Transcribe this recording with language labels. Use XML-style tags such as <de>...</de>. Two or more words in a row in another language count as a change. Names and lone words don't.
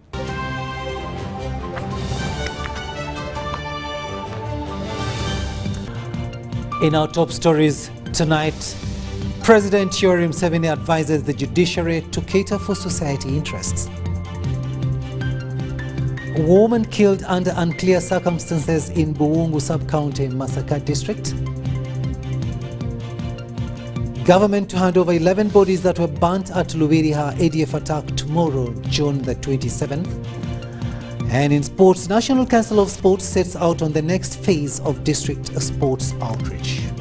<en>In our top stories tonight, President Yoweri Museveni advises the judiciary to cater for society interests. A woman killed under unclear circumstances in Buwungu sub-county, Masaka district. Government to hand over 11 bodies that were burnt at Lubiriha ADF attack tomorrow, June the 27th. And in sports, National Council of Sports sets out on the next phase of district sports outreach.</en>